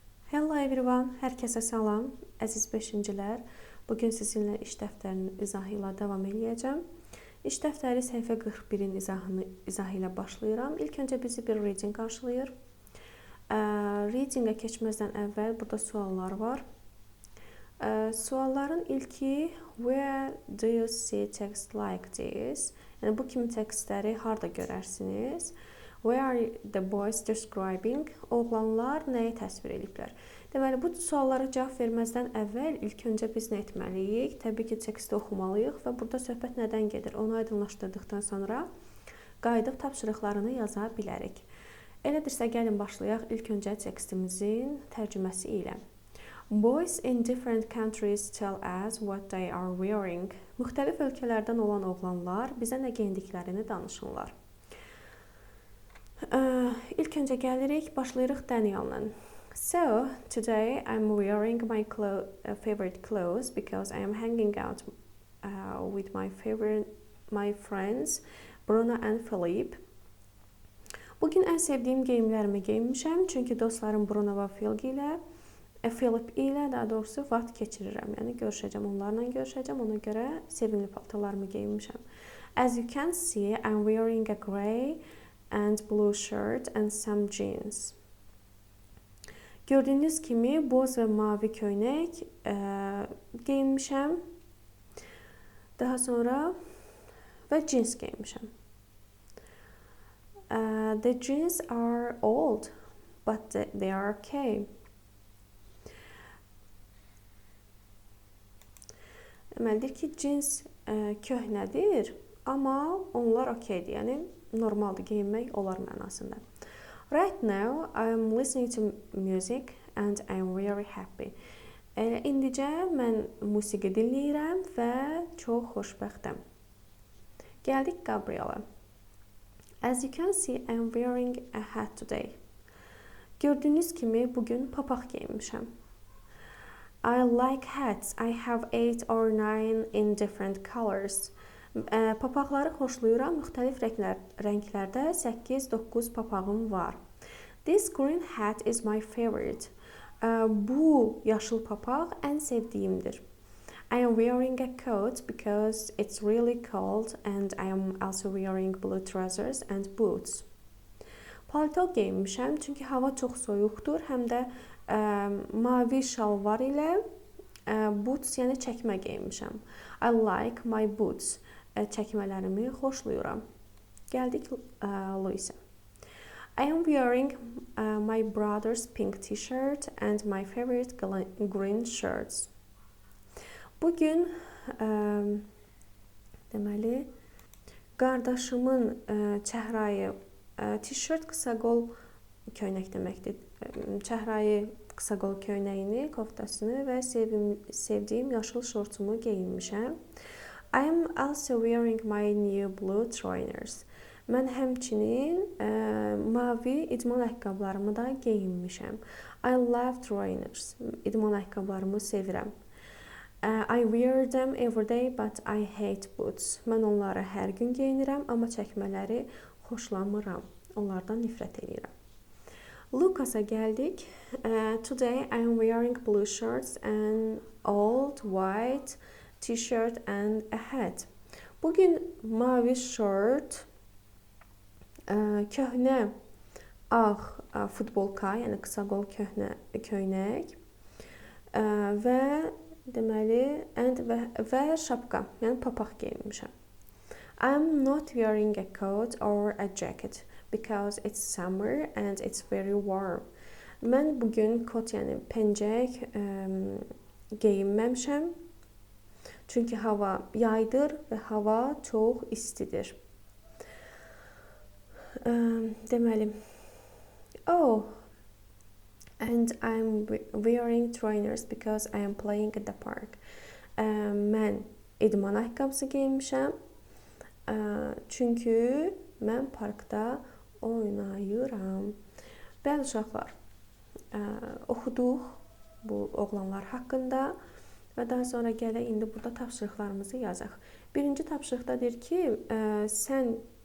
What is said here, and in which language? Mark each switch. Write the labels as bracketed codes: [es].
[en] Hello everyone, [az] hər kəsə salam, əziz 5-cilər. Bugün sizinlə iş dəftərinin izahı ilə davam edəcəm. İş dəftəri səhifə 41-in izahı ilə başlayıram. İlk öncə bizi bir reading qarşılayır. Readingə keçməzdən əvvəl burada suallar var. Sualların ilki, [en] where do you see text like this? [az] Yəni bu kimi tekstləri harda görərsiniz? [en] Where are the boys describing? [az] Oğlanlar nəyi təsvir ediblər? Deməli, bu suallara cavab verməzdən əvvəl ilk öncə biz nə etməliyik? Təbii ki, teksti oxumalıyıq və burada söhbət nədən gedir? Onu aydınlaşdırdıqdan sonra qayıdıb tapşırıqlarını yaza bilərik. Elədirsə, gəlin başlayaq ilk öncə tekstimizin tərcüməsi ilə. [en] Boys in different countries tell us what they are wearing. [az] Müxtəlif ölkələrdən olan oğlanlar bizə nə geyindiklərini danışırlar. İlk öncə gəlirik, başlayırıq Daniel'la. [en] So, today I'm wearing my favorite clothes because I am hanging out with my friends Bruno and Philip. [az] Bugün ən sevdiyim geyimlərimi geyinmişəm, çünki dostlarım Bruno və Philip ilə daha doğrusu vaxt keçirirəm. Yəni görüşəcəm, onlarla görüşəcəm, ona görə sevimli paltarlarımı geyinmişəm. [en] As you can see, I'm wearing a grey and blue shirt and some jeans. [az] Gördüyünüz kimi boz və mavi köynək geyinmişəm. Daha sonra və jeans geyinmişəm. [en] The jeans are old, but they are okay. [az] Deməlidir ki, jeans köhnədir, amma onlar okeydir. Yəni normaldır, geyinmək olar mənasında. [en] Right now, I'm listening to music and I'm very happy. [az] İndicə mən musiqi dinləyirəm və çox xoşbəxtəm. Gəldik Gabriela. [en] As you can see, I'm wearing a hat today. [az] Gördüyünüz kimi bugün papaq geyinmişəm. [en] I like hats. I have 8 or 9 in different colors. [az] Papaqları xoşlayıram. Müxtəlif rənglərdə 8-9 papağım var. [en] This green hat is my favorite. [az] Bu yaşıl papaq ən sevdiyimdir. [en] I am wearing a coat because it's really cold and I am also wearing blue trousers and boots. [az] Palto geyinmişəm, çünki hava çox soyuqdur. Həm də mavi şalvar ilə boots, yəni çəkmə geyinmişəm. [en] I like my boots. [az] Çəkmələrimi xoşlayıram. Gəldik Louisa. [en] I am wearing my brother's pink t-shirt and my favorite green shirts. [az] Bugün deməli qardaşımın çəhrayı t-shirt qısa qol köynək deməkdir. Çəhrayı qısa qol köynəyini, koftasını və sevdiyim yaşıl şortumu geyinmişəm. [en] I am also wearing my new blue trainers. [az] Mən həmçinin mavi idman ayaqqabılarımı da geyinmişəm. [en] I love trainers. [az] İdman ayaqqabılarımı sevirəm. [en] I wear them every day, but I hate boots. [az] Mən onları hər gün geyinirəm, amma çəkmələri xoşlamıram. Onlardan nifrət edirəm. Lucas'a gəldik. [en] Today I am wearing blue shirts and old white t-shirt and a hat. [az] Bugün mavi şort, köhnə ağ futbolka, yəni qısa qol köynək və deməli və şapka, yəni papaq geyinmişəm. [en] I'm not wearing a coat or a jacket because it's summer and it's very warm. [az] Mən bugün kot, yəni pencək geyinməmişəm. Çünki hava yaydır və hava çox istidir. Deməli, [en] and I'm wearing trainers because I am playing at the park. [az] Mən idman ayaqqabısı geyinmişəm. Çünki mən parkda oynayıram. Bəli uşaqlar, oxuduq bu oğlanlar haqqında. Və daha sonra gələk indi burada tapşırıqlarımızı yazaq. Birinci tapşırıqda deyir ki, sən